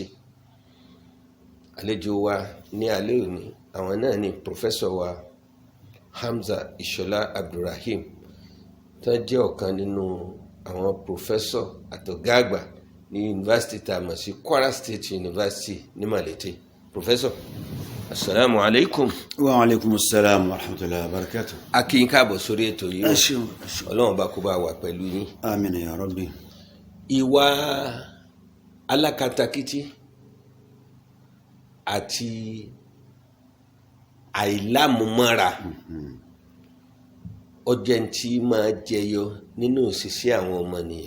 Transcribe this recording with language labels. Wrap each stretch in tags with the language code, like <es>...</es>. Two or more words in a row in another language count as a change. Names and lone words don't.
<yo>Àlejò wa ní alẹ́ òní àwọn náà ni Professor wa Hamza Ishola Abdulrahim, tó jẹ́ ọ̀kan nínú àwọn professor àtọ̀gá àgbà ní yunifásitì tá a mọ̀ sí Kwara State University ní Malete. Professor,</yo> <ar>السلام عليكم. وعليكم السلام ورحمة الله وبركاته.</ar> <yo>A kí yín káàbọ̀ sórí ètò yìí. Ọlọ́run bá kó bá wà pẹ̀lú yín. Àmín</yo> <ar>يا رب.</ar> <yo>Ìwà alákatakítí àti àìlámúmọ́ra ọjẹ́ tí máa jẹyọ nínú òṣìṣẹ́ àwọn ọmọnìyàn.</yo>